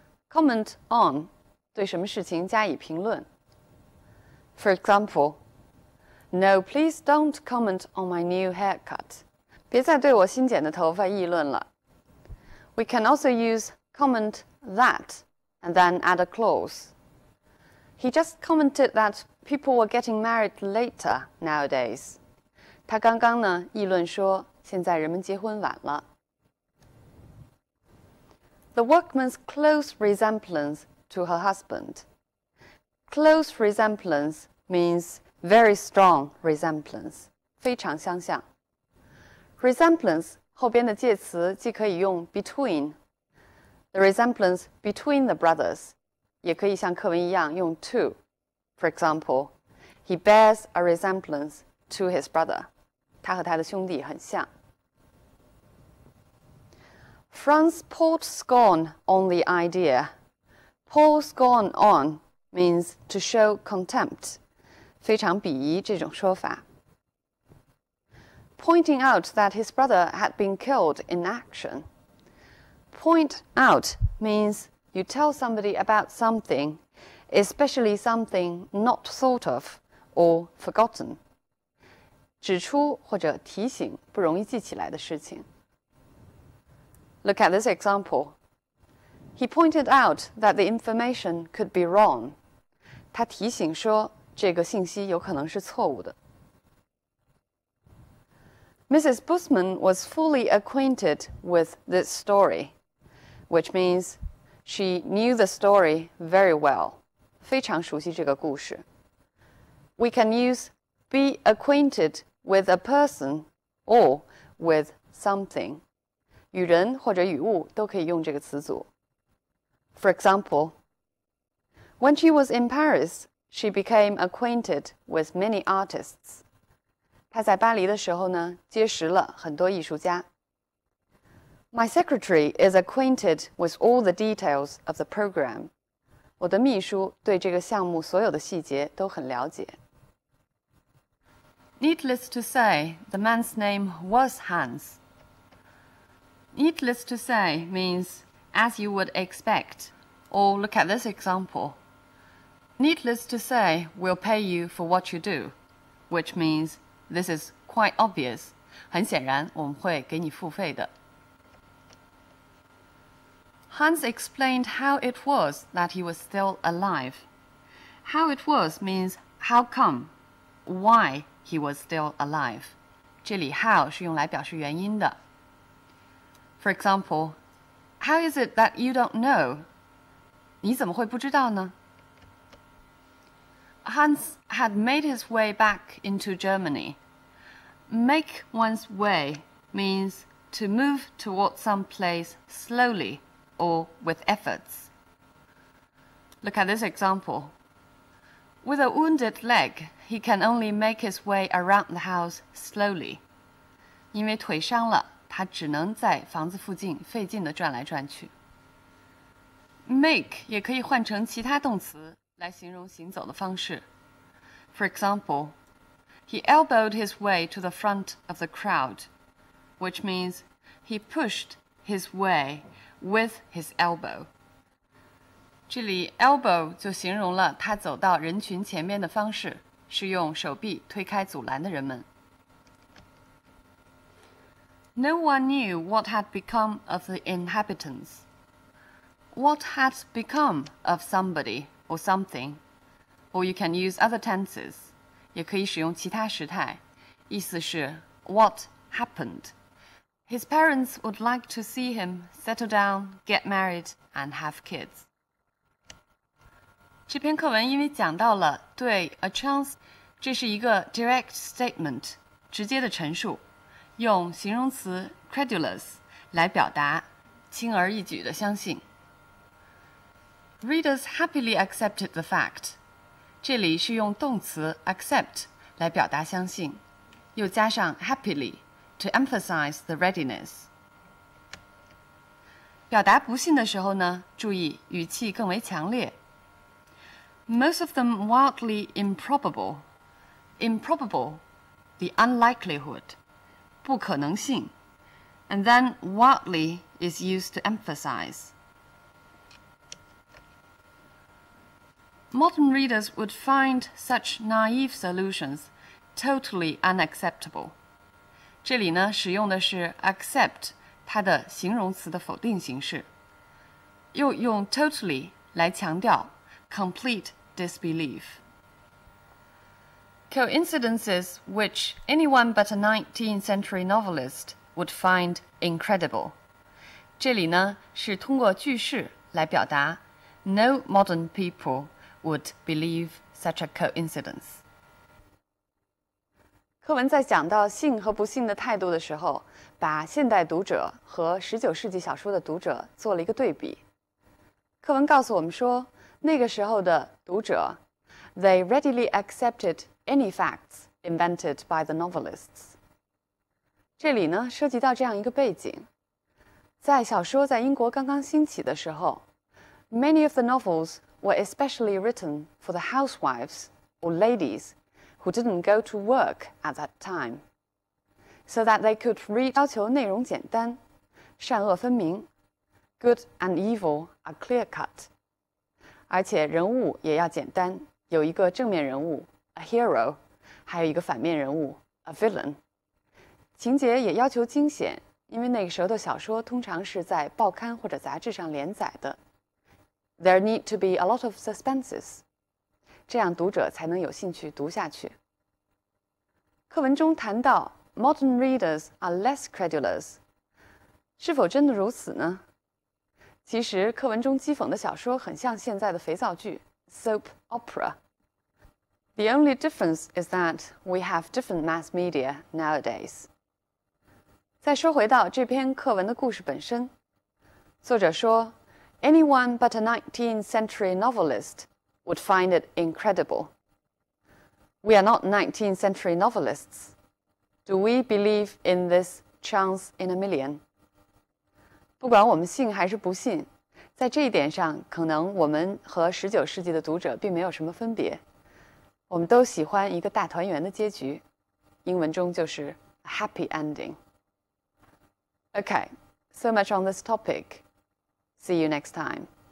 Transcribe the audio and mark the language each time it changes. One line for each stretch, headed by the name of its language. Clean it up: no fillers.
Chinese: Comment on 对什么事情加以评论。
English: For example, no, please don't comment on my new haircut.
Chinese: 别再对我新剪的头发议论了。
English: We can also use comment that and then add a clause. He just commented that people were getting married later nowadays.
Chinese: 他刚刚呢议论说，现在人们结婚晚了。
English: The workman's close resemblance to her husband. Close resemblance means very strong resemblance,
Chinese: 非常相像。 Resemblance 后边的介词既可以用 between,
English: the resemblance between the brothers,
Chinese: 也可以像课文一样用 to.
English: For example, he bears a resemblance to his brother.
Chinese: 他和他的兄弟很像。
English: Franz poured scorn on the idea. Pour scorn on means to show contempt.
Chinese: 非常鄙夷这种说法。
English: Pointing out that his brother had been killed in action. Point out means you tell somebody about something, especially something not thought of or forgotten.
Chinese: 指出或者提醒不容易记起来的事情。
English: Look at this example. He pointed out that the information could be wrong.
Chinese: 他提醒说，这个信息有可能是错误的。
English: Mrs. Busman was fully acquainted with this story, which means she knew the story very well.
Chinese: 非常熟悉这个故事。
English: We can use be acquainted with a person or with something.
Chinese: 与人或者与物都可以用这个词组。
English: For example, when she was in Paris, she became acquainted with many artists.
Chinese: 她在巴黎的时候呢，结识了很多艺术家。
English: My secretary is acquainted with all the details of the program.
Chinese: 我的秘书对这个项目所有的细节都很了解。
English: Needless to say, the man's name was Hans. Needless to say means as you would expect. Or look at this example. Needless to say, we'll pay you for what you do, which means this is quite obvious.
Chinese: 很显然，我们会给你付费的。
English: Hans explained how it was that he was still alive. How it was means how come, why he was still alive.
Chinese: 这里 how 是用来表示原因的。
English: For example, how is it that you don't know?
Chinese: 你怎么会不知道呢？
English: Hans had made his way back into Germany. Make one's way means to move towards some place slowly or with efforts. Look at this example. With a wounded leg, he can only make his way around the house slowly.
Chinese: 因为腿伤了，他只能在房子附近费劲地转来转去。 Make 也可以换成其他动词来形容行走的方式。
English: For example, he elbowed his way to the front of the crowd, which means he pushed his way with his elbow.
Chinese: 这里 elbow 就形容了他走到人群前面的方式，是用手臂推开阻拦的人们。
English: No one knew what had become of the inhabitants. What had become of somebody or something, or you can use other tenses.
Chinese: 也可以使用其他时态，意思是 what happened.
English: His parents would like to see him settle down, get married, and have kids.
Chinese: 这篇课文因为讲到了对 a chance， 这是一个 direct statement， 直接的陈述，用形容词 credulous 来表达轻而易举的相信。
English: Readers happily accepted the fact，
Chinese: 这里是用动词 accept 来表达相信，又加上
English: happily to emphasize the readiness。
Chinese: 表达不信的时候呢，注意语气更为强烈。
English: Most of them wildly improbable. Improbable, the unlikelihood,
Chinese: 不可能性。
English: And then wildly is used to emphasize. Modern readers would find such naive solutions totally unacceptable.
Chinese: 这里呢，使用的是 accept 它的形容词的否定形式，又用 totally 来强调 complete disbelief.
English: Coincidences which anyone but a 19th century novelist would find incredible.
Chinese: 这里呢，是通过句式来表达
English: no modern people would believe such a coincidence.
Chinese: 课文在讲到信和不信的态度的时候，把现代读者和19世纪小说的读者做了一个对比。课文告诉我们说，那个时候的读者
English: they readily accepted any facts invented by the novelists.
Chinese: 这里呢，涉及到这样一个背景，在小说在英国刚刚兴起的时候
English: many of the novels were especially written for the housewives or ladies who didn't go to work at that time, so that they could read.
Chinese: 要求内容简单，善恶分明 ，
English: good and evil are clear-cut，
Chinese: 而且人物也要简单，有一个正面人物 a hero， 还有一个反面人物 a villain。情节也要求惊险，因为那个时候的小说通常是在报刊或者杂志上连载的。
English: There need to be a lot of suspenses，
Chinese: 这样读者才能有兴趣读下去。课文中谈到
English: modern readers are less credulous，
Chinese: 是否真的如此呢？其实课文中讥讽的小说很像现在的肥皂剧 soap opera。
English: The only difference is that we have different mass media nowadays.
Chinese: 再说回到这篇课文的故事本身，作者说
English: anyone but a 19th century novelist would find it incredible. We are not 19th century novelists. Do we believe in this chance in a million?
Chinese: 不管我们信还是不信，在这一点上，可能我们和19世纪的读者并没有什么分别。我们都喜欢一个大团圆的结局，英文中就是 a happy ending.
English: Okay, so much on this topic. See you next time.